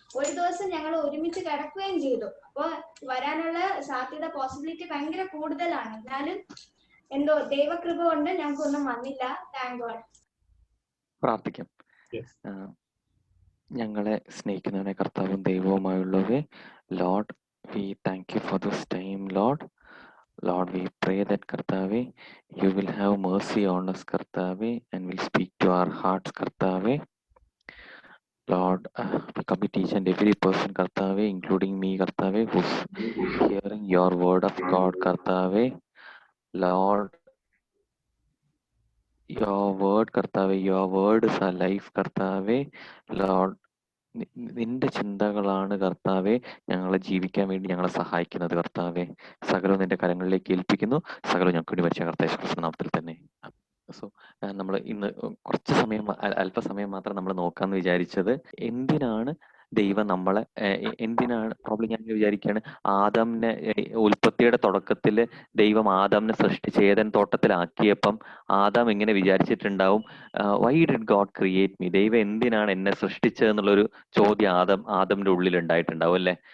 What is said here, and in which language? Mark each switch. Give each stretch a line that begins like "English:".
Malayalam: ഒരു ദിവസം ഞങ്ങൾ ഒരുമിച്ച് കിടക്കുകയും ചെയ്തു. അപ്പോൾ വരാനുള്ള സാധ്യത, പോസിബിലിറ്റി ഭയങ്കര കൂടുതലാണ്. എന്നാലും എന്തോ ദൈവകൃപ കൊണ്ട് ഞങ്ങൾക്കൊന്നും വന്നില്ല.
English: Thank God.
Malayalam: പ്രാർത്ഥിക്കാം. ഞങ്ങളെ സ്നേഹിക്കുന്നവനെ കർത്താവും ദൈവവുമായുള്ളവേ,
English: Lord we thank you for this time. Lord, we pray that Kartave, you will have mercy on us, Kartave, and will speak to our hearts, Kartave. Lord, we commit each and every person, Kartave, including me, Kartave, who's hearing your word of God, Kartave. Lord, your word, Kartave, your word is our life, Kartave.
Malayalam: Lord, നിന്റെ ചിന്തകളാണ് കർത്താവെ ഞങ്ങളെ ജീവിക്കാൻ വേണ്ടി ഞങ്ങളെ സഹായിക്കുന്നത്. കർത്താവെ, സകലവും നിന്റെ കരങ്ങളിലേക്ക് ഏൽപ്പിക്കുന്നു. സകലവും ഞങ്ങൾക്ക് വേണ്ടി വച്ച കർത്താവ് യേശുക്രിസ്തുവിന്റെ നാമത്തിൽ തന്നെ. സോ നമ്മൾ ഇന്ന് കുറച്ച് സമയം, അല്പസമയം മാത്രം നമ്മൾ നോക്കാന്ന് വിചാരിച്ചത്, എന്തിനാണ് ദൈവം നമ്മളെ, എന്തിനാണ് പ്രോബ്ലം ഞാൻ വിചാരിക്കുകയാണ്, ആദാമിനെ ഉൽപ്പത്തിയുടെ തുടക്കത്തിൽ ദൈവം ആദാമിനെ സൃഷ്ടിച്ച് ഏദൻ തോട്ടത്തിലാക്കിയപ്പം ആദാം ഇങ്ങനെ വിചാരിച്ചിട്ടുണ്ടാവും,
English: why did God create me,
Malayalam: ദൈവം എന്തിനാണ് എന്നെ സൃഷ്ടിച്ചതെന്നുള്ളൊരു ചോദ്യം ആദമിന്റെ ഉള്ളിൽ ഉണ്ടായിട്ടുണ്ടാവും അല്ലെ.